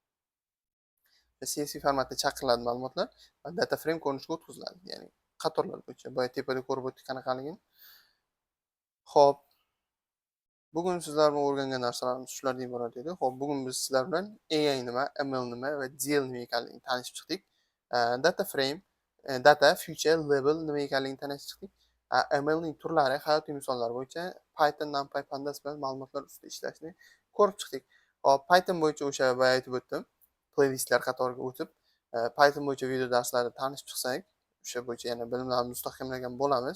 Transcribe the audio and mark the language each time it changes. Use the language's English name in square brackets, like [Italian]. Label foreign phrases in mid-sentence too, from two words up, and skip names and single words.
[Uzbek] CSV formatda chaqiriladi ma'lumotlar va [English] data frame [Uzbek] ko'rinishga o'tkaziladi. Ya'ni qatorlar bo'yicha. Boya tepada ko'rib o'tdik qanaqaligini. Xo'p, bugun sizlar bilan o'rgangan narsalarimiz shulardan iborat edi. Xo'p, bugun biz sizlar bilan AI nima, ML nima va DL nima ekanligini tanishib chiqdik. [English] Data frame, [Uzbek] data, future, label nima ekanligini tanishib chiqdik. ML ning turlari, hayotiy misollar bo'yicha Python, NumPy, Pandas bilan ma'lumotlar ustida ishlashni ko'rib chiqdik. Hop, Python bo'yicha o'sha boya aytib o'tdim. Playlistlar qatoriga o'tib, Python bo'yicha video darslarni tanishib chiqsak, o'sha bo'yicha yana bilimlarni mustahkamlagan bo'lamiz.